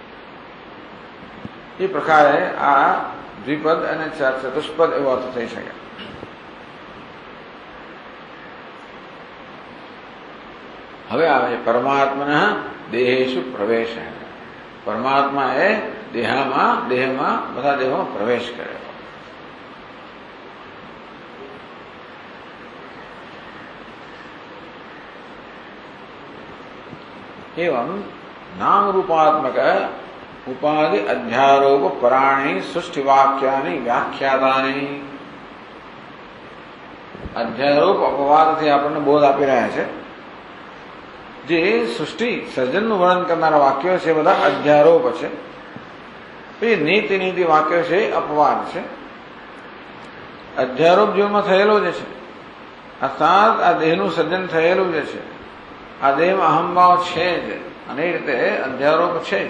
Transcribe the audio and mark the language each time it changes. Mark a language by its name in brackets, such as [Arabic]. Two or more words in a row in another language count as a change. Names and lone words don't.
[Gujarati] એ પ્રકારે આ દ્વિપદ અને ચતુષ્પદ એવો અર્થ થઈ શકે. હવે આવે પરમાત્મા દેહેશુ પ્રવેશ. પરમાત્મા એ દેહમાં બધા દેહોમાં પ્રવેશ કર્યો. [Sanskrit] एवं नाम रूपात्मक उपाधि अध्यारोप पराणी सृष्टि वाक्यानि व्याख्यातानि. [Gujarati] અધ્યારોપ અપવાદથી આપણને બોધ આપી રહ્યા છે. જે સૃષ્ટિ સર્જનનું વર્ણન કરનારા વાક્યો છે બધા અધ્યારોપ છે. પછી નીતિ વાક્યો છે અપવાદ છે. અધ્યારોપ જીવનમાં થયેલો જ છે, અર્થાત આ દેહનું સર્જન થયેલું જ છે, આ દેહમાં અહંભાવ છે જ, અને એ રીતે અધ્યારોપ છે જ.